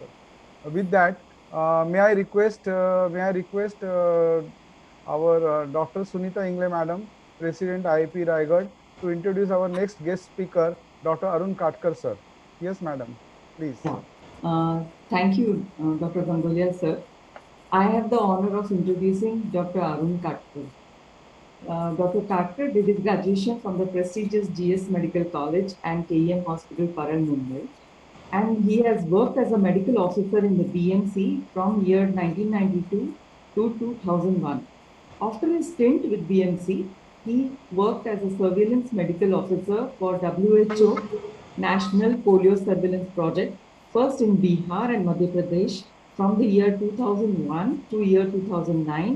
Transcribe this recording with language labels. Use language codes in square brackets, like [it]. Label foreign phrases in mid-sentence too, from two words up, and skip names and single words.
[en] With that, may I request our Dr. Sunita Ingle madam, President IIP Raigad, to introduce our next guest speaker, Dr. Arun Katkar sir. Yes, madam, please. Thank you, Dr. Gangulia sir. I have the honor of introducing Dr. Arun Katkar. Dr. Katkar did his graduation from the prestigious GS Medical College and KEM Hospital, Paran, Mumbai. And he has worked as a medical officer in the BMC from year 1992 to 2001. After his stint with BMC, he worked as a surveillance medical officer for WHO National Polio Surveillance Project, first in Bihar and Madhya Pradesh from the year 2001 to year 2009.